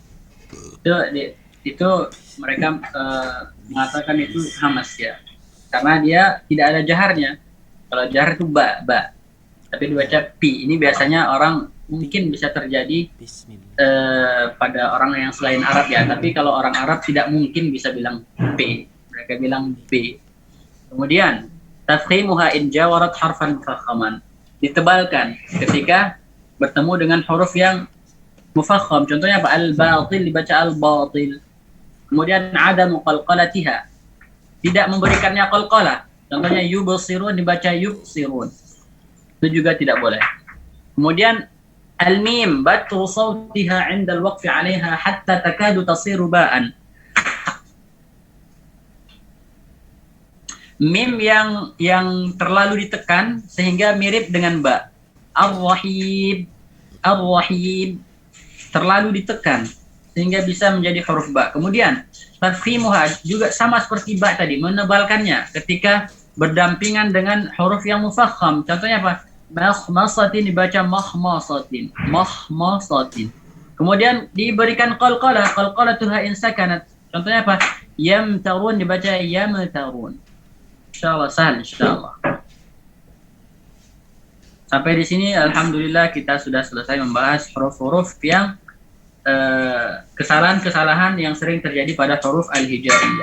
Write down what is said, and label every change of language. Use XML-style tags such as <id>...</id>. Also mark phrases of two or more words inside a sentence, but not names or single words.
<id>Itu mereka mengatakan itu hamas ya, karena dia tidak ada jaharnya. Kalau jahar itu ba, tapi dibaca pi. Ini biasanya orang mungkin bisa terjadi pada orang yang selain Arab ya, tapi kalau orang Arab tidak mungkin bisa bilang p, mereka bilang b.</id> <ar>Kemudian تفخيمها إن جاورت حرفا مفخما,</ar> <id>ditebalkan ketika bertemu dengan huruf yang mufakham. Contohnya apa? Al-batil dibaca al-batil. Kemudian</id> <ar>عدم قلقلتها,</ar> <id>tidak memberikannya qalqalah. Contohnya yubsirun dibaca yubsirun, itu juga tidak boleh.</id> <ar>Kemudian الميم بتر صوتها عند الوقف عليها حتى تكاد تصير باء.</ar> <id>Mim yang terlalu ditekan sehingga mirip dengan ba. Ar-rahim terlalu ditekan sehingga bisa menjadi huruf ba. Kemudian tafkhimuha juga sama seperti ba tadi, menebalkannya ketika berdampingan dengan huruf yang mufakham. Contohnya apa? Makhmasatin dibaca mahmasatin. Mahmasatin. Kemudian diberikan qalqalah.</id> <ar>قلقلتها إن سكنت.</ar> <id>Contohnya apa? Yamtarun dibaca yamtarun. Insyaallah</id> <ar>سهل إن شاء الله.</ar> <id>Sampai di sini alhamdulillah kita sudah selesai membahas huruf-huruf yang kesalahan-kesalahan yang sering terjadi pada huruf al-hijaiyah.</id>